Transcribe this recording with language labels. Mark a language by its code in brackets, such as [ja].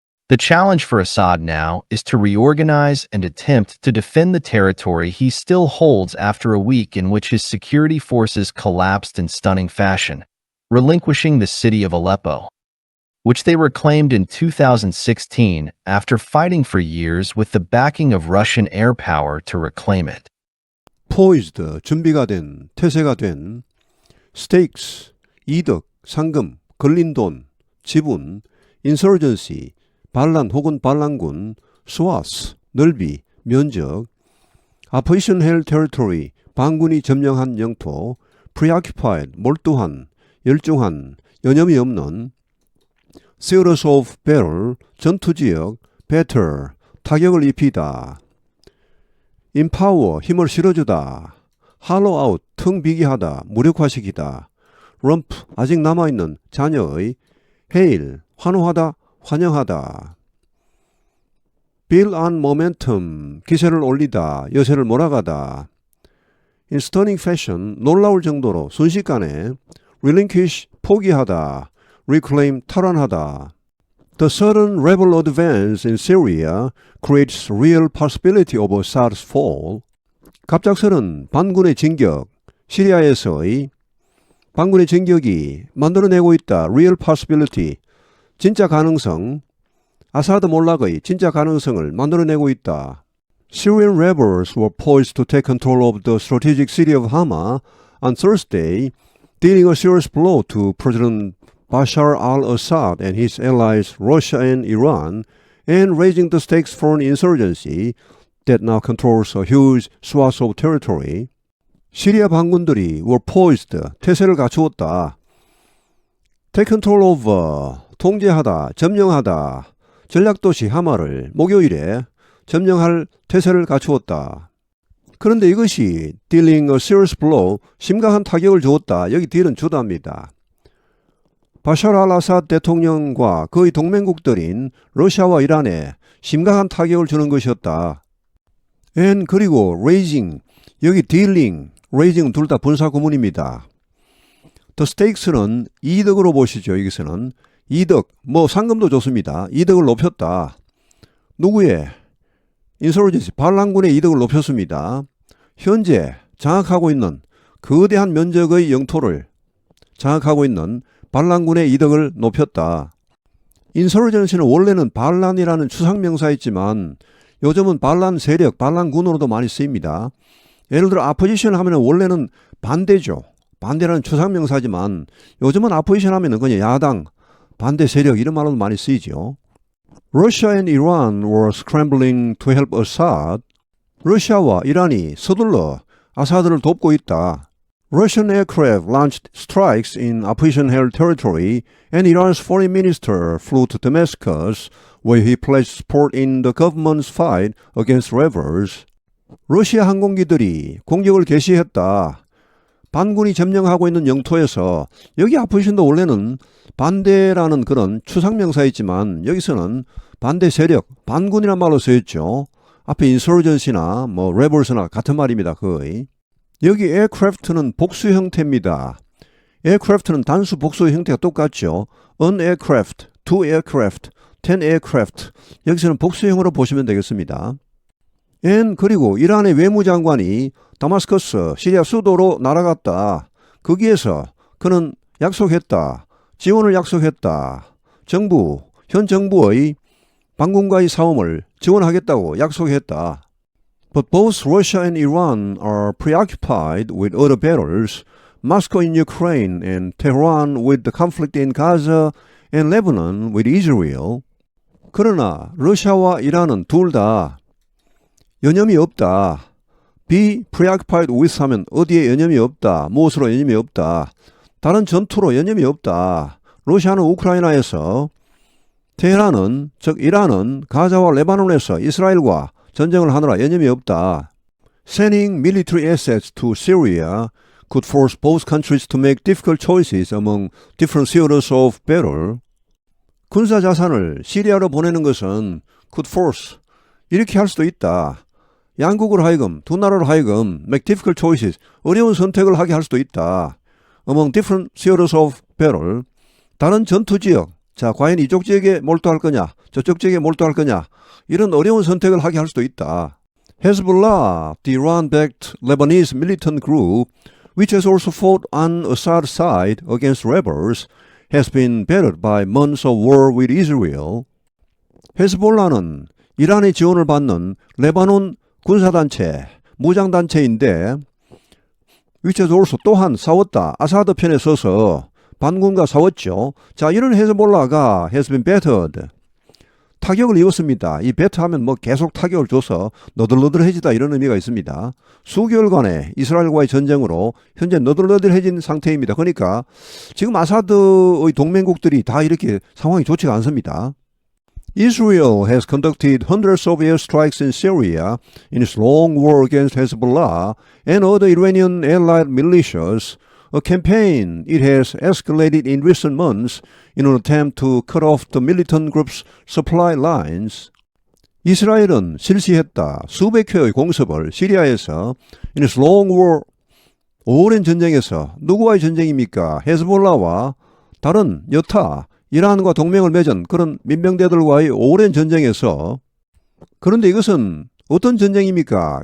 [en] The challenge for Assad now is to reorganize and attempt to defend the territory he still holds after a week in which his security forces collapsed in stunning fashion, relinquishing the city of Aleppo, which they reclaimed in 2016 after fighting for years with the backing of Russian air power to reclaim it. poised, [ko] 준비가 된, 태세가 된, [en] stakes, [ko] 이득, 상금, 걸린 돈, 지분, [en] insurgency, [ko] 반란 혹은 반란군, [en] swath, [ko] 넓이, 면적, [en] opposition held territory, [ko] 반군이 점령한 영토, [en] preoccupied, [ko] 몰두한, 열중한, 여념이 없는, [en] theaters of battle, [ko] 전투지역, [en] batter, [ko] 타격을 입히다, [en] empower, [ko] 힘을 실어주다, [en] hollow out, [ko] 텅 비게 하다, 무력화시키다, [en] rump, [ko] 아직 남아있는 자녀의, [en] hail, [ko] 환호하다, 환영하다, [en] build on momentum, [ko] 기세를 올리다, 여세를 몰아가다, [en] in stunning fashion, [ko] 놀라울 정도로 순식간에, [en] relinquish, [ko] 포기하다, [en] reclaim, [ko] 탈환하다. [en] The sudden rebel advance in Syria creates real possibility of Assad's fall. [ko] 갑작스런 반군의 진격, 시리아에서의 반군의 진격이 만들어내고 있다. [en] Real possibility, [ko] 진짜 가능성, 아사드 몰락의 진짜 가능성을 만들어내고 있다. [en] Syrian rebels were poised to take control of the strategic city of Hama on Thursday, dealing a serious blow to President Bashar al-Assad and his allies Russia and Iran, and raising the stakes for an insurgency that now controls a huge swath of territory. [ko] 시리아 반군들이 [en] were poised, [ko] 태세를 갖추었다. [en] Take control of, [ko] 통제하다, 점령하다. 전략도시 하마를 목요일에 점령할 태세를 갖추었다. 그런데 이것이 [en] dealing a serious blow, [ko] 심각한 타격을 주었다. 여기 딜은 주다입니다. 바샤르 al-아사드 대통령과 그의 동맹국들인 러시아와 이란에 심각한 타격을 주는 것이었다. [en] and [ko] 그리고 [en] raising, [ko] 여기 [en] dealing, raising [ko] 둘 다 분사 구문입니다. [en] the stakes [ko] 는 이득으로 보시죠. 여기서는 이득, 상금도 좋습니다. 이득을 높였다. 누구의? [en] insurgency, [ko] 반란군의 이득을 높였습니다. 현재 장악하고 있는 거대한 면적의 영토를 장악하고 있는 반란군의 이득을 높였다. 인서전시는 원래는 반란이라는 추상명사였지만 요즘은 반란 세력, 반란군으로도 많이 쓰입니다. 예를 들어 아포지션 하면 원래는 반대죠. 반대라는 추상명사지만 요즘은 아포지션 하면 그냥 야당, 반대 세력 이런 말로도 많이 쓰이죠. [en] Russia and Iran were scrambling to help Assad. [ko] 러시아와 이란이 서둘러 아사드를 돕고 있다. [en] Russian aircraft launched strikes in opposition-held territory and Iran's foreign minister flew to Damascus where he pledged support in the government's fight against rebels. [ko] 러시아 항공기들이 공격을 개시했다. 반군이 점령하고 있는 영토에서 여기 아포지션도 원래는 반대라는 그런 추상명사였지만 여기서는 반대 세력, 반군이란 말로 쓰였죠. 앞에 인서전시나 [en] rebels [ko] 나 같은 말입니다. 거의. 여기 aircraft는 복수 형태입니다. aircraft는 단수 복수 형태가 똑같죠. [en] an aircraft, two aircraft, 10 aircraft. [ko] 여기서는 복수형으로 보시면 되겠습니다. [en] and [ko] 그리고 이란의 외무장관이 다마스커스, 시리아 수도로 날아갔다. 거기에서 그는 약속했다. 지원을 약속했다. 현 정부의 반군과의 싸움을 지원하겠다고 약속했다. [en] But both Russia and Iran are preoccupied with other battles, Moscow in Ukraine and Tehran with the conflict in Gaza and Lebanon with Israel. [ko] 그러나 러시아와 이란은 둘 다 여념이 없다. [en] be preoccupied with [ko] 하면 어디에 여념이 없다. 무엇으로 여념이 없다. 다른 전투로 여념이 없다. 러시아는 우크라이나에서, 테헤란은 즉 이란은 가자와 레바논에서 이스라엘과 전쟁을 하느라 여념이 없다. [en] Sending military assets to Syria could force both countries to make difficult choices among different theaters of battle. [ko] 군사 자산을 시리아로 보내는 것은 [en] could force [ko] 이렇게 할 수도 있다. 양국을 하여금 두 나라로 하여금 [en] make difficult choices [ko] 어려운 선택을 하게 할 수도 있다. [en] Among different theaters of battle [ko] 다른 전투 지역 자 과연 이쪽 지역에 몰두할 거냐 저쪽 지역에 몰두할 거냐 이런 어려운 선택을 하게 할 수도 있다. [en] Hezbollah, the Iran-backed Lebanese militant group, which has also fought on Assad's side against rebels, has been battered by months of war with Israel. [ko] 헤즈볼라는 이란의 지원을 받는 레바논 군사단체, 무장단체인데 [en] which has also [ko] 또한 싸웠다. 아사드 편에 서서 반군과 싸웠죠. 자, 이런 헤즈볼라가 [en] has been battered. [ko] 타격을 입었습니다. 이 배트하면 계속 타격을 줘서 너덜너덜해지다 이런 의미가 있습니다. 수개월간의 이스라엘과의 전쟁으로 현재 너덜너덜해진 상태입니다. 그러니까 지금 아사드의 동맹국들이 다 이렇게 상황이 좋지가 않습니다. [en] Israel has conducted hundreds of airstrikes in Syria in its long war against Hezbollah and other Iranian allied militias, a campaign it has escalated in recent months in an attempt to cut off the militant group's supply lines. [ko] 이스라엘은 실시했다. 수백 회의 공습을 시리아에서 [en] in its long war, [ko] 오랜 전쟁에서 누구와의 전쟁입니까? 헤즈볼라와 다른 여타 이란과 동맹을 맺은 그런 민병대들과의 오랜 전쟁에서 그런데 이것은 어떤 전쟁입니까?